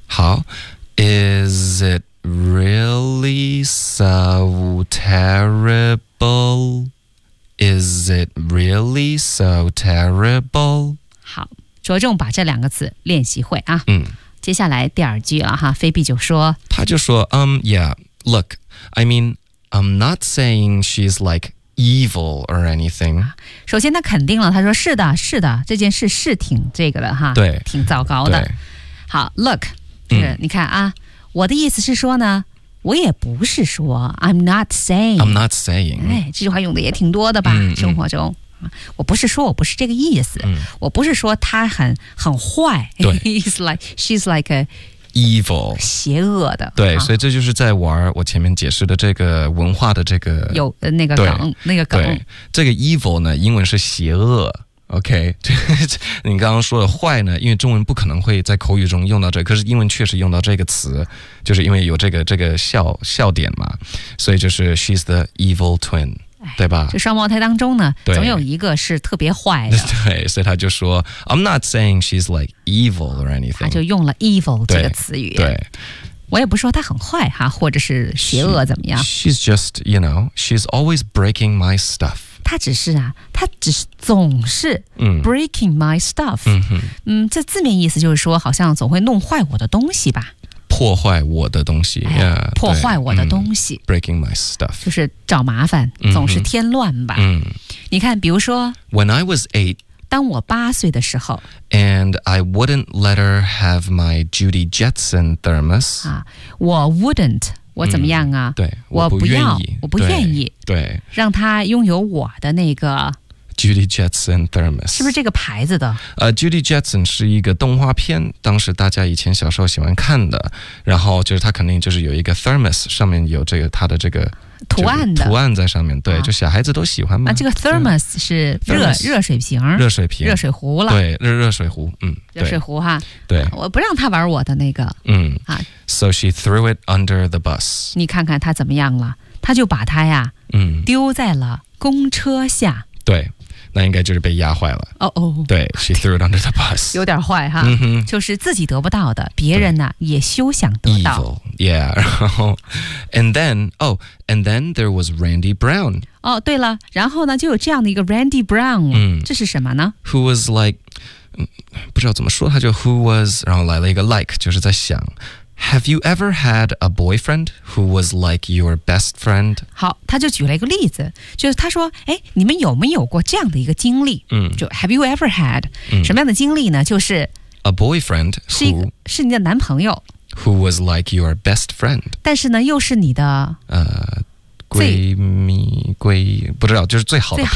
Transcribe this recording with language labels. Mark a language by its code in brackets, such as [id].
[en] 好， Is it really so terrible? Is it really so terrible? [zh] 好，着重把这两个词练习会啊。嗯，接下来第二句了哈，菲比就说，他就说， [en] yeah, look, I mean, I'm not saying she's like evil or anything. [zh] 首先他肯定了，他说是的，是的，这件事是挺这个的哈，对，挺糟糕的。好 ，look, 你看啊，我的意思是说呢。我也不是说 [en] I'm not saying、 [zh] 哎、这句话用的也挺多的吧、生活中、我不是说我不是这个意思、我不是说她很坏，对 [en] She's like a evil [zh] 邪恶的，对、所以这就是在玩我前面解释的这个文化的这个有那个梗，对，那个梗，对，这个 evil 呢英文是邪恶，OK， 你刚刚说的坏呢，因为中文不可能会在口语中用到这个，可是英文确实用到这个词，就是因为有这个笑点嘛，所以就是 [en] she's the evil twin， [zh] 对吧？就双胞胎当中呢，总有一个是特别坏的。对，所以他就说 [en] I'm not saying she's like evil or anything， [zh] 他就用了 evil 这个词语。对，我也不说她很坏哈，或者是邪恶怎么样。 [en] She's just you know she's always breaking my stuff。 [zh] 他只是啊，他只是总是 [en] breaking my stuff， [zh] 这字面意思就是说，好像总会弄坏我的东西吧？破坏我的东西、哎、破坏我的东西、嗯、 [en] breaking my stuff [zh] 就是找麻烦总是添乱吧、嗯、你看比如说 [en] when I was eight [zh] 当我八岁的时候 [en] and I wouldn't let her have my Judy Jetson thermos、 [zh] 啊、我 wouldn't我怎么样啊、嗯、对我不愿意对让他拥有我的那个 [en] Judy Jetson Thermos [zh] 是不是这个牌子的 Judy Jetson 是一个动画片当时大家以前小时候喜欢看的然后就是他肯定就是有一个 Thermos 上面有这个他的这个图案的图案在上面对、啊、就小孩子都喜欢嘛、啊、这个 Thermos 是热水瓶热水壶了对 热水壶、嗯、热水壶哈对、啊、我不让他玩我的那个嗯啊 [en] So she threw it under the bus. [zh] 你看看她怎么样了？她就把它呀，嗯，丢在了公车下。对，那应该就是被压坏了。哦哦， [en] 对 ，she threw it under the bus. [zh] 有点坏哈，嗯、就是自己得不到的，别人呢也休想得到。 [en] Evil, yeah. [zh] 然后 [en] ，and then, oh, and then there was Randy Brown. [zh] 哦，对了，然后呢，就有这样的一个 Randy Brown. 嗯，这是什么呢？ [en] Who was like, [zh] 不知道怎么说，他就 who was， 然后来了一个 like， 就是在想。 [en] Have you ever had a boyfriend who was like your best friend? [zh] 好，他就举了一个例子，就是他说，哎，你们有没有过这样的一个经历？嗯， [en] 就 Have you ever had、嗯、 [zh] 什么样的经历呢？就是 [en] a boyfriend who [zh] 是你的男朋友 [en] who was like your best friend， [zh] 但是呢，又是你的闺蜜不知道，就是最好的朋友